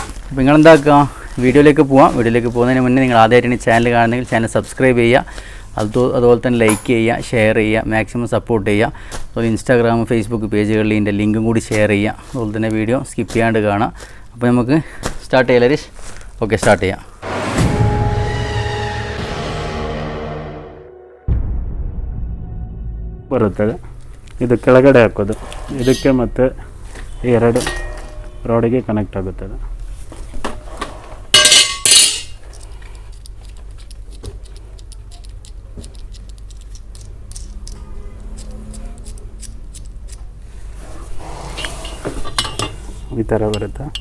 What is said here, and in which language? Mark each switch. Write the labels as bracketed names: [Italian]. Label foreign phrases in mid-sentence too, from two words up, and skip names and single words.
[Malayalam] അപ്പോൾ നിങ്ങളെന്താക്കുക, വീഡിയോയിലേക്ക് പോവാം. വീഡിയോയിലേക്ക് പോകുന്നതിന് മുന്നേ നിങ്ങൾ ആദ്യമായിട്ടാണ് ചാനൽ കാണുന്നെങ്കിൽ ചാനൽ സബ്സ്ക്രൈബ് ചെയ്യുക. അതുപോലെ തന്നെ ലൈക്ക് ചെയ്യുക, ഷെയർ ചെയ്യുക, മാക്സിമം സപ്പോർട്ട് ചെയ്യുക. അതുപോലെ ഇൻസ്റ്റാഗ്രാം, ഫേസ്ബുക്ക് പേജുകളിൽ ഇതിൻ്റെ ലിങ്കും കൂടി ഷെയർ ചെയ്യുക. അതുപോലെ തന്നെ വീഡിയോ സ്കിപ്പ് ചെയ്യാണ്ട് കാണാം. അപ്പോൾ നമുക്ക് സ്റ്റാർട്ട് ചെയ്യാം ലരീഷ്? ഓക്കെ, സ്റ്റാർട്ട് ചെയ്യാം. [Kannada] ಬರುತ್ತದೆ. ಇದು ಕೆಳಗಡೆ ಹಾಕೋದು, ಇದಕ್ಕೆ ಮತ್ತು ಎರಡು ರೋಡಿಗೆ ಕನೆಕ್ಟ್ ಆಗುತ್ತದೆ. ಈ ಥರ ಬರುತ್ತೆ.